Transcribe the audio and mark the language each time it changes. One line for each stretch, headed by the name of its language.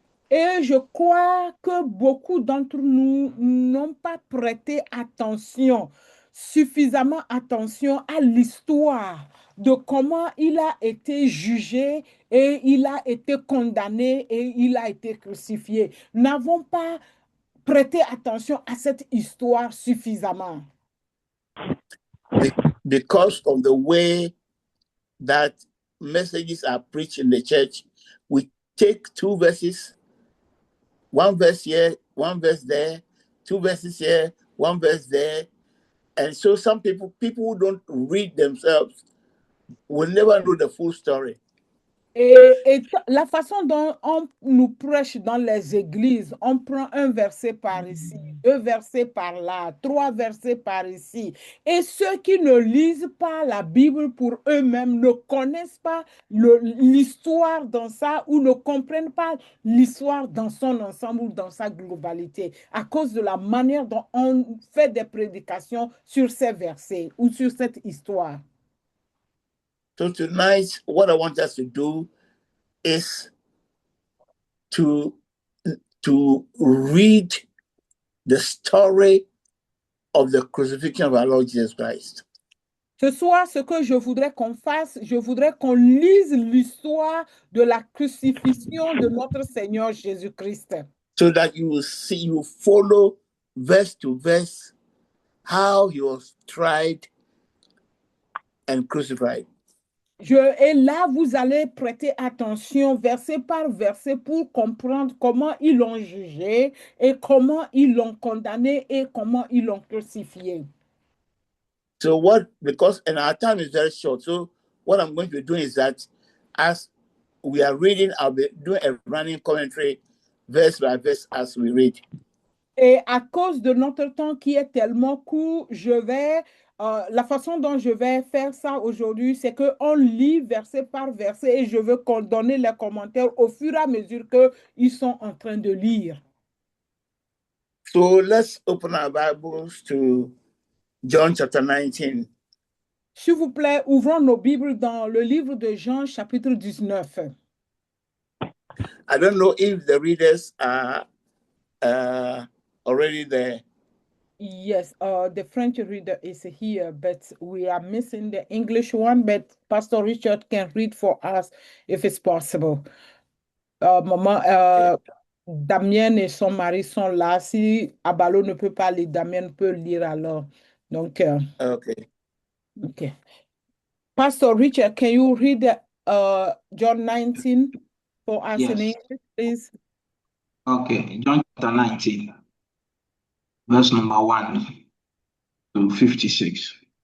French: Et je crois que beaucoup d'entre nous n'ont pas prêté attention, suffisamment attention à l'histoire de comment il a été jugé et il a été condamné et il a été crucifié. N'avons pas prêté attention à cette histoire suffisamment.
English: Because of the way that messages are preached in the church, we take two verses, one verse here, one verse there, two verses here, one verse there. And so some people who don't read themselves will never know the full story.
French: Et la façon dont on nous prêche dans les églises, on prend un verset par ici, deux versets par là, trois versets par ici. Et ceux qui ne lisent pas la Bible pour eux-mêmes ne connaissent pas l'histoire dans ça ou ne comprennent pas l'histoire dans son ensemble ou dans sa globalité à cause de la manière dont on fait des prédications sur ces versets ou sur cette histoire.
English: So tonight, what I want us to do is to read the story of the crucifixion of our Lord Jesus Christ.
French: Ce soir, ce que je voudrais qu'on fasse, je voudrais qu'on lise l'histoire de la crucifixion de notre Seigneur Jésus-Christ.
English: So that you will see, you follow verse to verse how he was tried and crucified.
French: Et là, vous allez prêter attention verset par verset pour comprendre comment ils l'ont jugé et comment ils l'ont condamné et comment ils l'ont crucifié.
English: So because and our time is very short, so what I'm going to do is that as we are reading, I'll be doing a running commentary verse by verse as we read.
French: Et à cause de notre temps qui est tellement court, la façon dont je vais faire ça aujourd'hui, c'est qu'on lit verset par verset et je veux qu'on donne les commentaires au fur et à mesure qu'ils sont en train de lire.
English: So let's open our Bibles to John chapter 19.
French: S'il vous plaît, ouvrons nos Bibles dans le livre de Jean, chapitre 19.
English: I don't know if the readers are already there. Yes, the French reader is here, but we are missing the English one. But Pastor Richard can read for us if it's possible.
French: Maman, Damien et son mari sont là. Si Abalo ne peut pas lire, Damien peut lire alors. Donc,
English: Okay. okay. Pastor Richard, can you read John 19 for us in Yes. English, please? Okay. John chapter 19, verse number 1 to 56.